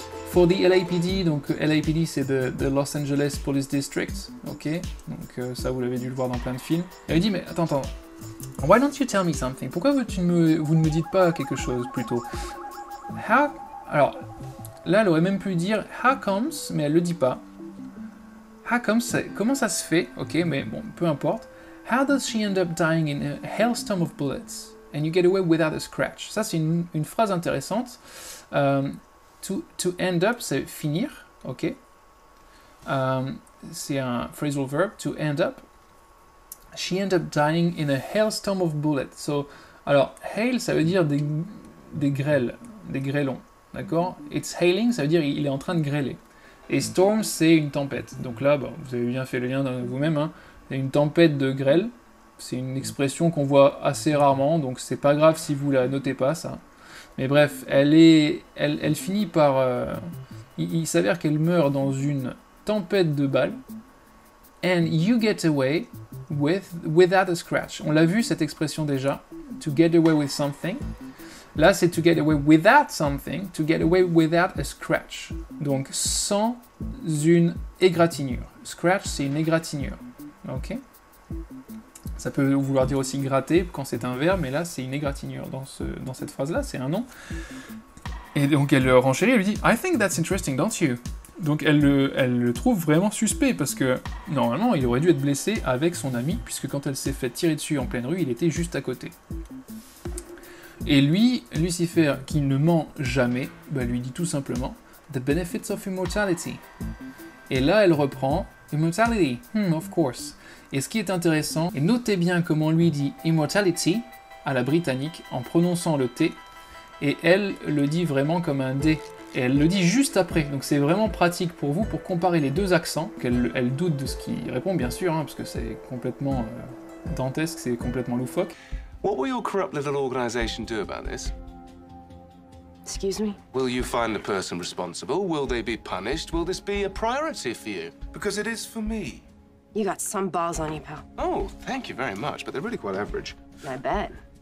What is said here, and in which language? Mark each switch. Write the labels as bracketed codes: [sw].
[fr] For the LAPD, donc LAPD c'est the Los Angeles Police District, ok, donc ça vous l'avez dû le voir dans plein de films. Et il dit, mais attends, [en] why don't you tell me something? [fr] Pourquoi vous ne me dites pas quelque chose plutôt? Alors, là elle aurait même pu dire how comes, mais elle le dit pas. How comes, comment ça se fait? Ok, mais bon, peu importe. [en] How does she end up dying in a hailstorm of bullets? And you get away without a scratch. [fr] Ça c'est une phrase intéressante. To end up, c'est finir, ok. C'est un phrasal verb, to end up. [en] She ended up dying in a hailstorm of bullets. [fr] So, alors, hail, ça veut dire des grêles, des grêlons, d'accord. [en] It's hailing, [fr] ça veut dire il est en train de grêler. Et storm, c'est une tempête. Donc là, bon, vous avez bien fait le lien vous-même, hein. Une tempête de grêle, c'est une expression qu'on voit assez rarement, donc c'est pas grave si vous la notez pas, ça. Mais bref, elle finit par... il s'avère qu'elle meurt dans une tempête de balles. [en] And you get away without a scratch. [fr] On l'a vu cette expression déjà. [en] To get away with something. [fr] Là, c'est [en] to get away without something. To get away without a scratch. [fr] Donc, sans une égratignure. Scratch, c'est une égratignure. Ok ? Ça peut vouloir dire aussi gratter quand c'est un verbe, mais là c'est une égratignure dans cette phrase-là, c'est un nom. Et donc elle renchérit, elle lui dit « [en] I think that's interesting, don't you ?» [fr] Donc elle le trouve vraiment suspect, parce que normalement il aurait dû être blessé avec son ami, puisque quand elle s'est fait tirer dessus en pleine rue, il était juste à côté. Et lui, Lucifer, qui ne ment jamais, lui dit tout simplement « [en] The benefits of immortality ». [fr] Et là elle reprend « [en] Immortality, of course ». [fr] Et ce qui est intéressant, et notez bien comment lui dit immortality à la britannique en prononçant le T, et elle le dit vraiment comme un D, et elle le dit juste après, donc c'est vraiment pratique pour vous pour comparer les deux accents, qu'elle doute de ce qu'il répond bien sûr, hein, parce que c'est complètement dantesque, c'est complètement loufoque. [en] What will your corrupt little organization do about this? Excuse me? Will you find the person responsible? Will they be punished? Will this be a priority for you? Because it is for me. You got some balls on you, pal. Oh, thank you very much, but they're really quite average. I bet.